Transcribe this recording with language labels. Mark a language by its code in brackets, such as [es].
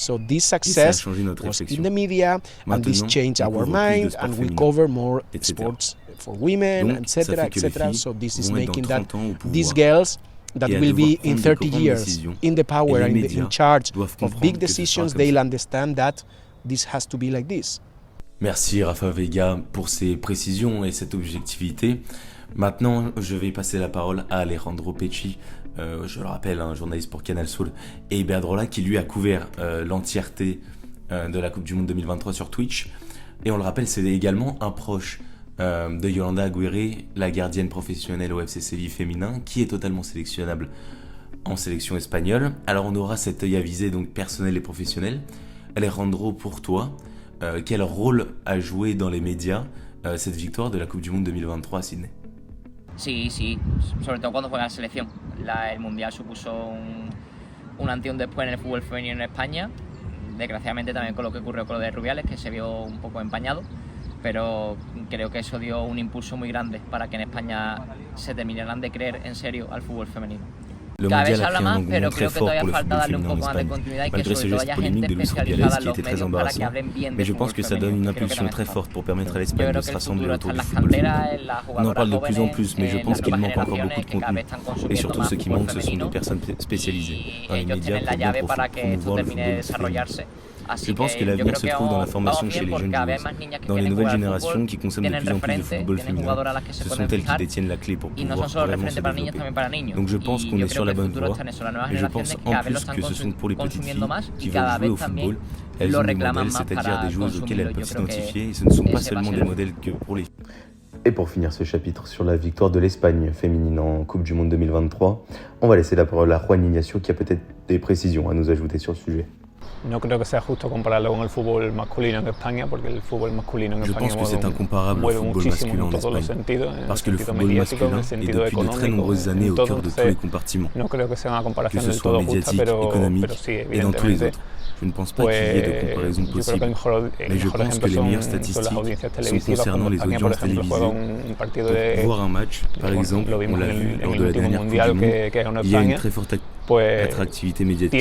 [en] So this success was in the media, and this changed our mind, and we cover more sports for women, etc., etc. So this is making that these girls that will be in 30 years in the power and in charge of big decisions, they'll understand that this has to be like this. [fr] Merci Rafa Vega pour ces précisions et cette objectivité. Maintenant, je vais passer la parole à Alejandro Pecci, je le rappelle, un journaliste pour Canal Soul et Iberdrola qui lui a couvert l'entièreté de la Coupe du Monde 2023 sur Twitch. Et on le rappelle, c'est également un proche de Yolanda Aguirre, la gardienne professionnelle au FC Séville féminin, qui est totalement sélectionnable en sélection espagnole. Alors on aura cet œil avisé, donc personnel et professionnel. Alejandro, pour toi, quel rôle a joué dans les médias cette victoire de la Coupe du Monde 2023 à Sydney? [es] Sí, sobre todo cuando juega la selección. El Mundial supuso un antes y un después en el fútbol femenino en España. Desgraciadamente también con lo que ocurrió con lo de Rubiales, que se vio un poco empañado. Pero creo que eso dio un impulso muy grande para que en España se terminaran de creer en serio al fútbol femenino. [fr] Le mondial a créé un engouement très fort pour le football féminin en Espagne, malgré ce geste polémique de Luis Rubiales qui était très embarrassant. Mais je pense que ça donne une impulsion très forte pour permettre à l'Espagne de se rassembler autour du football féminin. On en parle de plus en plus, mais je pense qu'il manque encore beaucoup de contenu. Et surtout, ce qui manque, ce sont des personnes spécialisées dans les médias pour bien promouvoir le football féminin. Je pense que l'avenir se trouve dans la formation chez les jeunes joueuses, dans les nouvelles générations qui consomment de plus en plus de football féminin. Ce sont elles qui détiennent la clé pour pouvoir vraiment se développer. Donc je pense qu'on est sur la bonne voie, et je pense en plus que ce sont pour les petites filles qui veulent jouer au football. Elles ont des modèles, c'est-à-dire des joueuses auxquelles elles peuvent s'identifier, et ce ne sont pas seulement des modèles que pour les filles. Et pour finir ce chapitre sur la victoire de l'Espagne féminine en Coupe du Monde 2023, on va laisser la parole à Juan Ignacio qui a peut-être des précisions à nous ajouter sur le sujet. [es] No creo que sea justo compararlo con el fútbol masculino en España, porque el fútbol masculino en España mueve muchísimo en todos los sentidos, en el sentido mediático, en el sentido económico, en todo. No creo que sea una comparación del todo justa, pero sí, evidentemente. [fr] Je ne pense pas qu'il y ait de comparaison possible, mais je pense que les meilleures statistiques sont concernant les audiences télévisées. Pour voir un match, par exemple, on l'a vu lors de la dernière Coupe du Monde, il y a une très forte attractivité médiatique.